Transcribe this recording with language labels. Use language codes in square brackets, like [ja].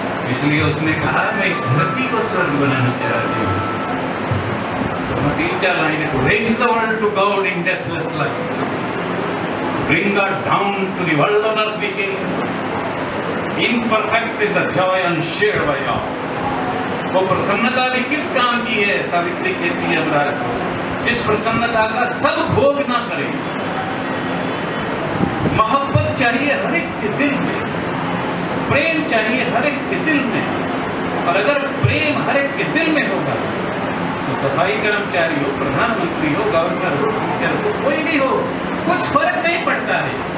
[hi] इसलिए उसने कहा मैं इस धरती को स्वर्ग बनाना चाहती हूँ। [en] 3-4 [hi] लाइनें को [en] raise the world to God in deathless life, bring God down to the world on earth we came, imperfect is the joy unshared by all। [hi] वो प्रसन्नता भी किस काम की है? सावित्री कहती है यमराज को, इस प्रसन्नता का सब भोग ना करें। मोहब्बत चाहिए हर एक के दिल में, प्रेम चाहिए हर एक के दिल में। और अगर प्रेम हर एक के दिल में होगा तो सफाई कर्मचारी हो, प्रधानमंत्री हो, गवर्नर हो, टीचर हो, कोई भी हो, कुछ फर्क नहीं पड़ता है।